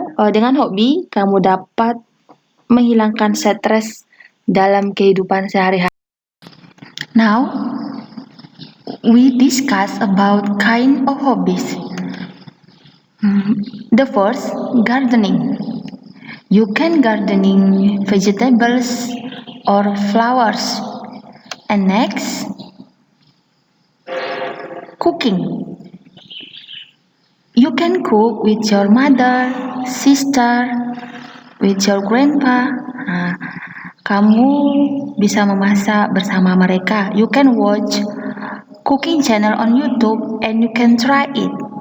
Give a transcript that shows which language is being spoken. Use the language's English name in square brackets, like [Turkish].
[Indonesian] Dengan hobi, kamu dapat menghilangkan stres dalam kehidupan sehari-hari. [English] Now, we discuss about kind of hobbies. The first, gardening. You can gardening vegetables or flowers. And next, cooking. You can cook with your mother, sister, with your grandpa. [Indonesian] Kamu bisa memasak bersama mereka. [English] You can watch cooking channel on YouTube and you can try it.